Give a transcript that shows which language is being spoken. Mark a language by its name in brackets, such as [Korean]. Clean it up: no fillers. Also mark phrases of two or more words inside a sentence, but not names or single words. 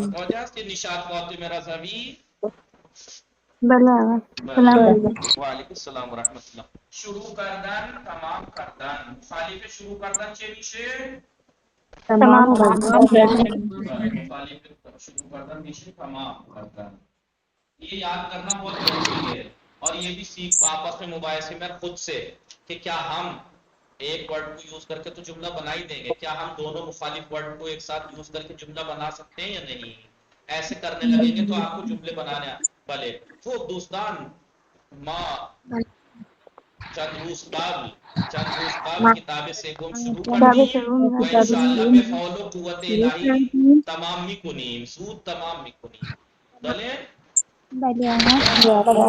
[Persian] متوجه هست که نشاط فاطمه رضوی بله آقا. [Arabic] سلام علیکم. و علیکم السلام و رحمت الله. [Persian] شروع کردن تمام کردن. مخالف شروع کردن چه میشه؟ تمام مخالف شروع کردن میشه تمام کردن. [Urdu] یہ یاد کرنا بہت ضروری ہے اور یہ بھی سیکھ آپس میں مباحثے میں خود سے کہ کیا ہم ایک ورڈ کو یوز کر کے تو جملہ بنا ہی دیں گے, کیا ہم دونوں مخالف ورڈ کو ایک ساتھ یوز کر کے جملہ بنا سکتے ہیں یا نہیں. ایسے کرنے لگیں گے تو آپ کو جملے بنانے بھلے. [Persian] خوب دوستان ماں چند روز قبل کتاب سوم شروع کردیم و [Arabic] انشاءاللہ [Persian] به حول و قوت الهی تمام میکنیم. زود تمام میکنیم. بله بله آقا.